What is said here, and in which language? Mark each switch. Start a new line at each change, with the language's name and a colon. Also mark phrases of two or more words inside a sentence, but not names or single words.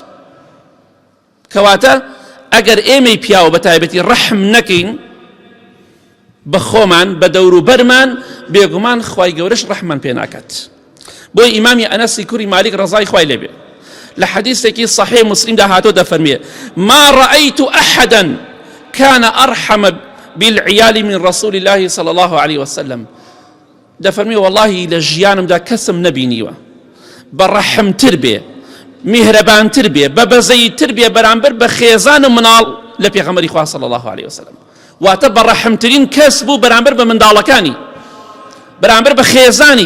Central Kurdish: کەواتە ئەگەر ئێمەی پیاوە بە تایبەتی ڕەحم نەکەین بە خۆمان بە دەوروبەرمان، بێگومان خوای گەورەش ڕەحمان پێ ناکات. بۆی ئیمامی ئەنەسی کوڕی مالیک ڕەزای خوای لێبێ لە حەدیثێکی صحیح مسلم دا هاتۆ دەفەرمێ
Arabic: ما رأيت أحدا كان أرحم بالعيال من رسول الله صلى الله عليه وسلم.
Central Kurdish: دەفەرمێ والله لە ژیانمدا کەسم نەبینیوە بەڕەحمتر بێ، میهرەبانتر بێ، بە بەزەیتر بێ بەرامبەر بە خێزان و مناڵ لە پێغەمبەری خوا
Arabic: صلی الله عليه وسلم.
Central Kurdish: واتە بەڕەحمترین کەس بوو بەرامبەر بە منداڵەکانی، بەرامبەر بە خێزانی.